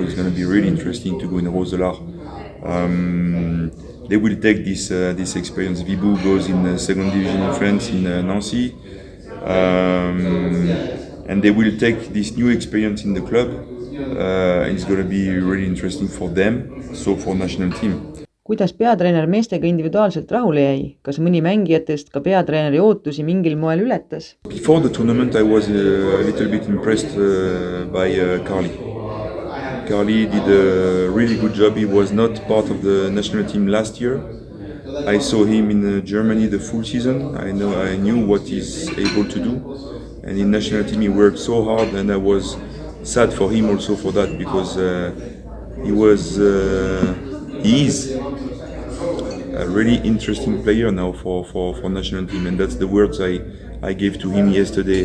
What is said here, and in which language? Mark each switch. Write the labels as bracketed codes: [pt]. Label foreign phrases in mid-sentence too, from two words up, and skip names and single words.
[en] It's going to be really interesting to go in Roselard. They will take this experience. Vibou goes in the 2nd division in France, in Nancy, and they will take this new experience in the club. It's going to be really interesting for them, so for national team. [et] Kuidas peatreener meestega individuaalselt rahule jäi? Kas mõni mängijatest ka peatreeneri ootusi mingil moel ületas? [en] Before the tournament I was a little bit impressed by Carly. Carly did a really good job. He was not part of the national team last year, I saw him in Germany the full season. I knew what he's able to do, and in national team he worked so hard, and I was sad for him also for that because he is a really interesting player now for national team, and that's the words I gave to him yesterday.